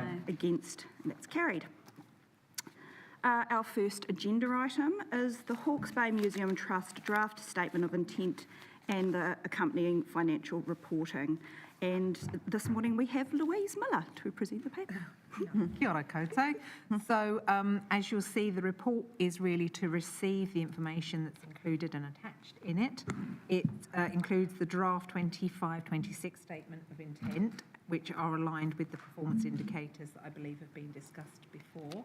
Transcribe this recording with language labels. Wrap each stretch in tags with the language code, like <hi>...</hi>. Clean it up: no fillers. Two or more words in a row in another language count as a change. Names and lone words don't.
<en>Against, and that's carried. Our first agenda item is the Hawke's Bay Museum Trust draft statement of intent and the accompanying financial reporting. And this morning we have Louise Miller to present the paper.</en> <mi>Kia ora koutou.</mi> <en>So as you'll see, the report is really to receive the information that's included and attached in it. It includes the draft 25-26 statement of intent, which are aligned with the performance indicators that I believe have been discussed before.</en>